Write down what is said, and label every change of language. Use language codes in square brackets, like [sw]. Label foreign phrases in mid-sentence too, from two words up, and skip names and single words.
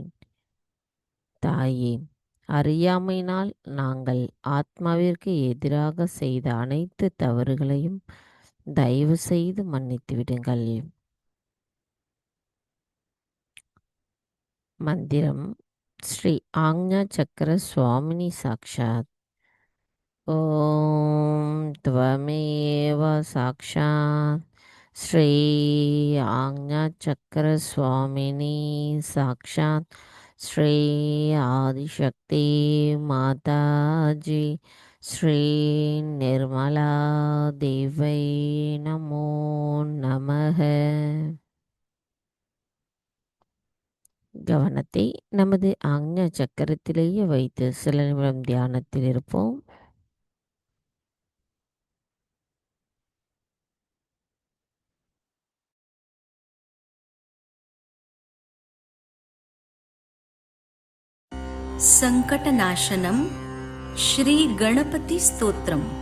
[ta] தாயே, அறியாமையினால் நாங்கள் ஆத்மாவிற்கு எதிராக செய்த அனைத்து தவறுகளையும் தயவு செய்து மன்னித்து விடுங்கள். மந்திரம் ஸ்ரீ ஆக்ஞா சக்கர சுவாமினி சாக்ஷாத். [sa] ॐ त्वमेव साक्षात् श्री आज्ञाचक्रस्वामिनी साक्षात् श्री आदिशक्ति माताजी श्री निर्मला देवै नमो நமः. [ta] கவனத்தை நமது ஆக்ஞா சக்கரத்திலேயே வைத்து சில நிமிடம் தியானத்தில் இருப்போம். [sa] संकटनाशनम श्री गणपति स्तोत्रम।